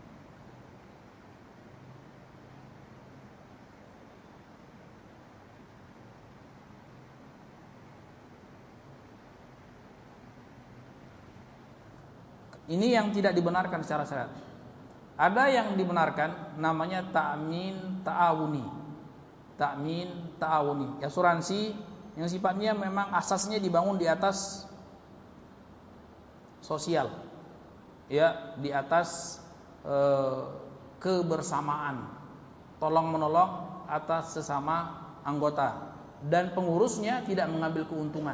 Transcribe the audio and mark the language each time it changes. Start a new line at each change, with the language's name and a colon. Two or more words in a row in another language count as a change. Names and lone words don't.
Indonesian: Ini yang tidak dibenarkan secara syariat. Ada yang dibenarkan, namanya
Arabic: تأمين تعاوني. تأمين تعاوني,
Indonesian: asuransi yang sifatnya memang asasnya dibangun di atas sosial, ya, di atas kebersamaan, tolong menolong atas sesama anggota, dan pengurusnya tidak mengambil keuntungan.